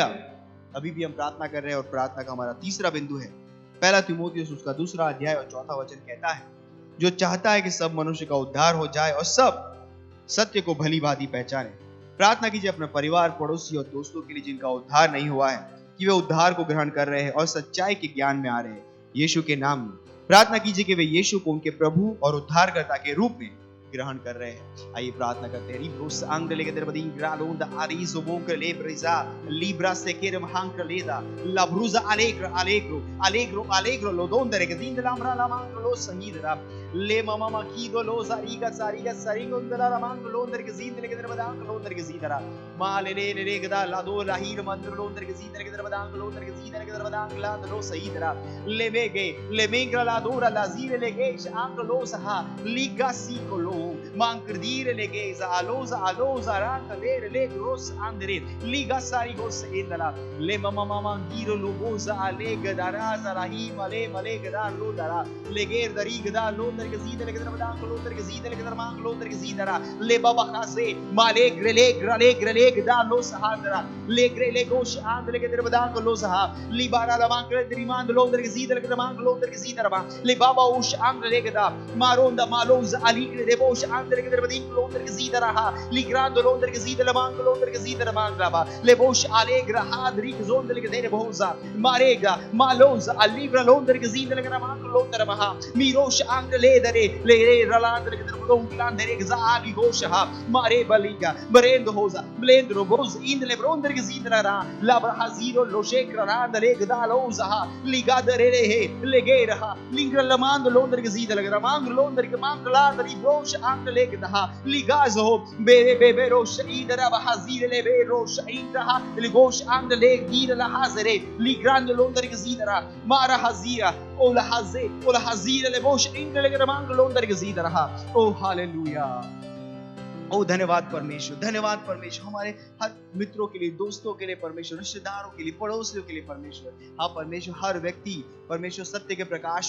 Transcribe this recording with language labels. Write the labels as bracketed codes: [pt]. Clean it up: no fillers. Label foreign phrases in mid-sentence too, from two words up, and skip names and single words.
[hi] अभी भी हम प्रार्थना कर रहे हैं और प्रार्थना का हमारा तीसरा बिंदु है पहला तीमुथियुस उसका 2 अध्याय और 4 वचन कहता है जो चाहता है कि सब मनुष्य का उद्धार हो जाए और सब सत्य को भली भांति पहचाने। प्रार्थना कीजिए अपने परिवार पड़ोसी और दोस्तों के लिए जिनका उद्धार नहीं हुआ है कि वे उद्धार को ग्रहण कर रहे हैं और सच्चाई के ज्ञान में आ रहे हैं यीशु के नाम में। प्रार्थना कीजिए कि वे यीशु को उनके प्रभु और उद्धारकर्ता के रूप में ग्रहण कर रहे हैं। आइए प्रार्थना करते हैं। रिब्रोस अंग लेके दरबदी ग्रालोंदा आरिजो बोक ले ब्रिजा लिब्रा से केर महंक लेदा लब्रुजा अलेग्रो लोदों दरे के दिन लामरा लामांग लो सहीदरा ले मामा माकीदो लो सारीगा सरिंगोंदला लामांग लो दरे के दिन लेके दरबदांग लो दरे के सीदरा माले ले गदा लादो लाहीर मंत्र लो दरे के दिन लेके दरबदांग लो दरे के दिन लेके दरबदांग ला लो सहीदरा ले मेगे ले मेग्रा लादोरा लाजीर लेगे आंग लो सहा लिगासी को लो mancrdire le geza aloza ranka le gros andere liga sari gos indala le mama giro lugoza alega daraza rahim male gada lo dara le ger dari gada lo der gezida le gada madan lo der gezida le gada mang lo der gezida le baba khase male gre gada lo sahadra le gre le gosh and le gada madan lo sah li bara la mang der iman lo der gezida le gada mang lo der gezida ba le baba ush ang le gada maronda maloz ali le bosh अंदर के दरबदी लोंदर के जीदा रहा लिग्रांड लोंदर के जीदा लमांग लोंदर के जीदा लमांग रहा लेबोश आलेग्रा हादरी के जोंदर के देरे बहुजा मारेगा मालोज अलीब्रा लोंदर के जीदा लगा लमांग लोंदर महा मीरोश अंग ले दरे ले रलांदर के दरबदों लांदर के जाली गोशहा मारे बलिगा बरेंद होजा ब्लेंद रोबोज इन ले ब्रोंदर के जीदा रहा लाब्रा हाजीरो लोशेक रांद ले गदालोजा लिगा दरे हे लेगे रहा लिंग्रा लमांग लोंदर के जीदा लगा लमांग लोंदर के मांग लांदर रोश अंग legdaha ligazo bebe rosh idara bahazir le be rosh idaha ligosh and leg dir la hazere ligrand londar gezidara mara hazira ola hazir le bosh ind le mang londar gezidara oh hallelujah ओ धन्यवाद परमेश्वर हमारे हर मित्रों के लिए दोस्तों के लिए परमेश्वर रिश्तेदारों के लिए पड़ोसियों के लिए परमेश्वर हाँ परमेश्वर हर व्यक्ति परमेश्वर सत्य के प्रकाश